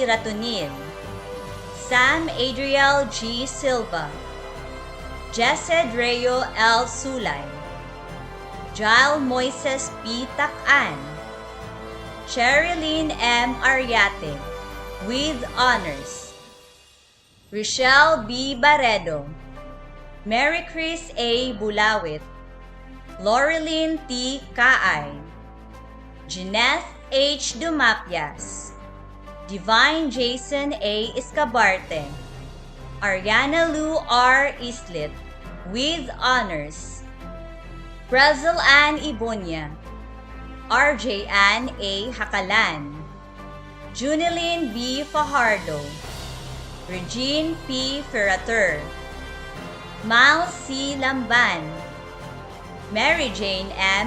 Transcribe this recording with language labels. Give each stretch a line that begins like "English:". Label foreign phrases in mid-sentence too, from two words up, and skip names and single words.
English: Ratonil, Sam Adriel G. Silva, Jessed Rayo L. Sulay, Jael Moises P. Takan, Sherilyn M. Ariate, with honors, Rochelle B. Barredo, Mary Chris A. Bulawit, Laurelyn T. Kaay, Jeanette H. Dumapias, Divine Jason A. Escabarte, Ariana Lou R. Islit, with honors, Brazil Ann Ibonia, RJ Ann A. Hakalan, Junilyn B. Fajardo, Regine P. Ferrater, Miles C. Lamban, Mary Jane M.